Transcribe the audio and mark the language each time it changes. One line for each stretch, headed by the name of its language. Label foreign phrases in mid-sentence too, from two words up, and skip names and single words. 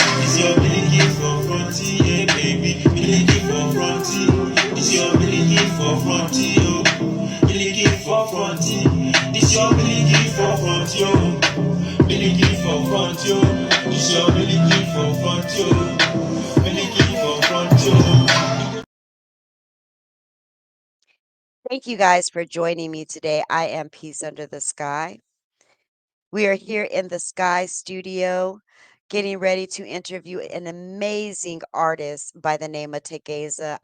English: It's your milky for fronty, yeah, baby, milky for fronty. It's your milky for fronty, oh, milky for fronty. It's your milky for fronty, oh. Miliki for front yo, it's your miliki for front yo, miliki for front yo. Thank you guys for joining me today. I am Peace Under the Sky. We are here in the Sky Studio getting ready to interview an amazing artist by the name of Tegasa.